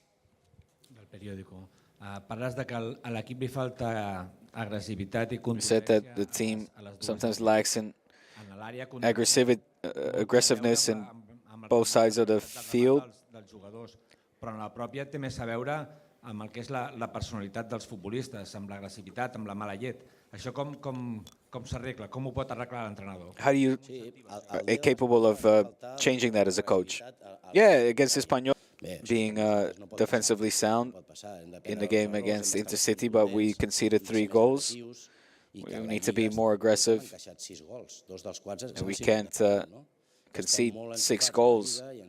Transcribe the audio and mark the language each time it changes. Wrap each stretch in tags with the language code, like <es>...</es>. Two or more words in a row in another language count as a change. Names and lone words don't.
<en>We said that the team sometimes lacks in aggressiveness in both sides of the field.</en> <ca>amb el que és la personalitat dels futbolistes, amb l'agressivitat, amb la mala llet. Això com s'arregla? Com ho pot arreglar l'entrenador?</ca> <en>How do you are capable of changing that as a coach? Yeah, against Espanyol, being defensively sound in the game against Intercity, but we conceded 3 goals. We need to be more aggressive, and we can't concede 6 goals.</en>